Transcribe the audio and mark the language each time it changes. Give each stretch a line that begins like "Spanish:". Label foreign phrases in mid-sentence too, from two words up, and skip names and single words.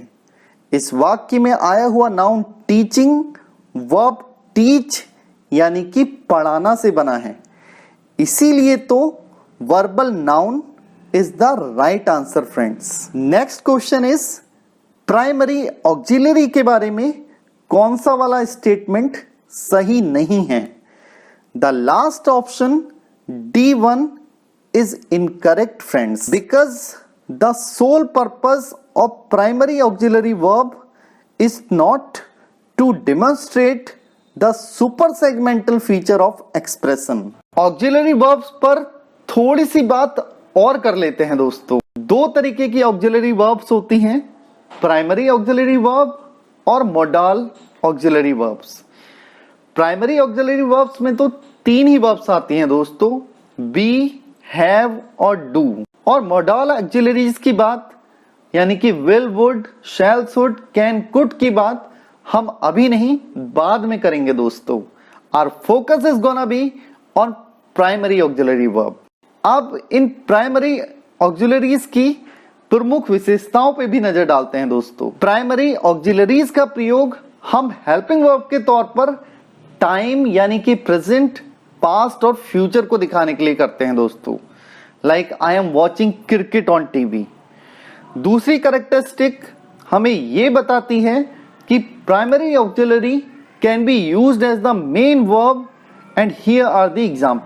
Hindi: इस वाक्य में आया हुआ
English: noun teaching verb teach
Hindi: यानी कि पढ़ाना से बना है, इसीलिए तो
English: verbal noun is the right answer friends. next question is primary auxiliary
Hindi: के बारे में कौन सा वाला स्टेटमेंट सही नहीं है?
English: the last option D1 is incorrect friends, because the sole purpose of primary auxiliary verb is not to demonstrate the supersegmental feature of expression। auxiliary verbs
Hindi: पर थोड़ी सी बात और कर लेते हैं दोस्तों। दो तरीके की
English: auxiliary verbs
Hindi: होती हैं,
English: primary auxiliary verb और modal auxiliary verbs। primary auxiliary verbs
Hindi: में तो तीन ही verbs आती हैं दोस्तों,
English: be, have और do।
Hindi: और
English: modal auxiliaries
Hindi: की बात यानी कि
English: will, would, shall, should, can, could
Hindi: की बात हम अभी नहीं बाद में करेंगे दोस्तों।
English: Our focus is gonna be on primary auxiliary verb।
Hindi: अब इन
English: primary auxiliaries
Hindi: की प्रमुख विशेषताओं पे भी नजर डालते हैं दोस्तों।
English: primary auxiliaries
Hindi: का प्रयोग हम
English: helping verb
Hindi: के तौर पर टाइम यानी कि
English: present, past
Hindi: और फ्यूचर को दिखाने के लिए करते हैं दोस्तों।
English: like I am watching cricket on TV.
Hindi: दूसरी कैरेक्टरिस्टिक हमें यह बताती है कि
English: primary auxiliary can be used as the main verb and here are the example.